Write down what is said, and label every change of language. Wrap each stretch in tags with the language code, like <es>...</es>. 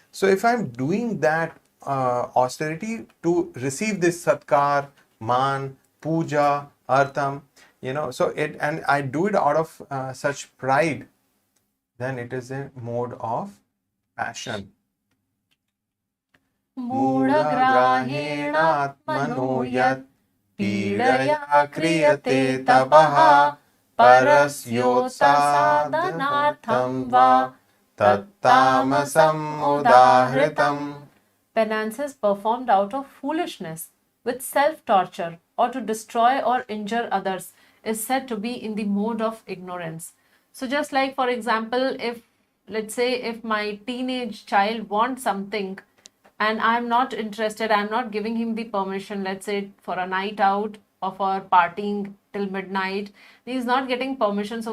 <en>So if I'm doing that austerity to receive this</en> <sa>satkar, man, puja, artham,</sa> <en>So and I do it out of such pride, then it is a mode of passion.</en> <sa>मूढग्राहेणात्मनो यत् पीडया क्रियते तपः परस्योत्सादनार्थं वा तत्तामसम् उदाहृतम्.</sa> <en>Penances performed out of foolishness, with self-torture, or to destroy or injure others, is said to be in the mode of ignorance. So just like, for example, let's say if my teenage child wants something and I'm not interested, I'm not giving him the permission, let's say for a night out or for partying till midnight, he's not getting permission.</en>